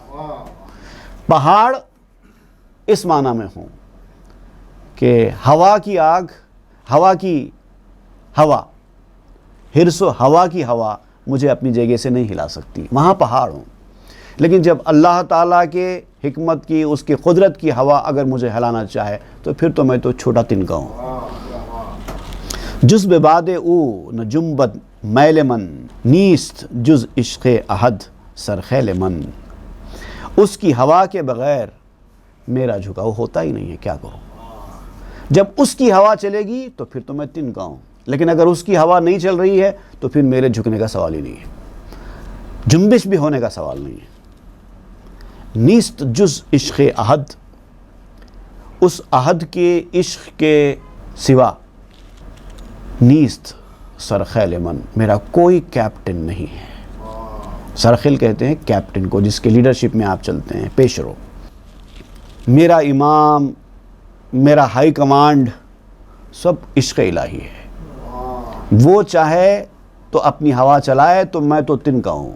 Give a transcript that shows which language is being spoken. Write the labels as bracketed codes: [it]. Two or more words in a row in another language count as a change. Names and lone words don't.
[ur] پہاڑ اس معنی میں ہوں کہ ہوا کی آگ، ہوا کی ہوا، ہرس و ہوا کی ہوا مجھے اپنی جگہ سے نہیں ہلا سکتی، وہاں پہاڑ ہوں۔ لیکن جب اللہ تعالیٰ کے حکمت کی، اس کی قدرت کی ہوا اگر مجھے ہلانا چاہے تو پھر تو میں تو چھوٹا تنکا ہوں۔ [fa] جز بباد او نہ جنبت میل من، نیست جز عشق احد سرخیل من۔ [ur] اس کی ہوا کے بغیر میرا جھکاؤ ہوتا ہی نہیں ہے، کیا کروں؟ جب اس کی ہوا چلے گی تو پھر تو میں تنکا ہوں، لیکن اگر اس کی ہوا نہیں چل رہی ہے تو پھر میرے جھکنے کا سوال ہی نہیں ہے، جنبش بھی ہونے کا سوال نہیں ہے۔ [fa] نیست جز عشق احد، [ur] اس احد کے عشق کے سوا، [fa] نیست سرخیل من، [ur] میرا کوئی کیپٹن نہیں ہے۔ سرخیل کہتے ہیں کیپٹن کو، جس کے لیڈرشپ میں آپ چلتے ہیں، پیشرو۔ میرا امام، میرا [en] high command [ur] سب عشق الہی ہے، وہ چاہے تو اپنی ہوا چلائے تو میں تو تنکا ہوں۔